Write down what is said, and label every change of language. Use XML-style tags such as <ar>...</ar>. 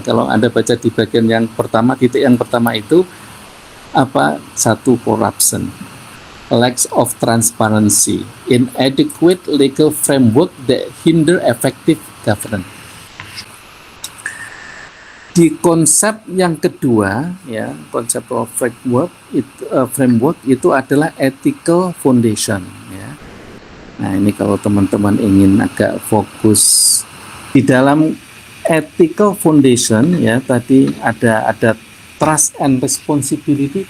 <id>Kalau Anda baca di bagian yang pertama, titik yang pertama itu apa? Satu,</id> <en>corruption, lack of transparency, inadequate legal framework that hinder effective governance.</en> <id>Di konsep yang kedua, ya, konsep of framework itu adalah ethical foundation. Ya. Nah, ini kalau teman-teman ingin agak fokus di dalam ethical foundation, ya, tadi ada</id> <en>trust and responsibility.</en>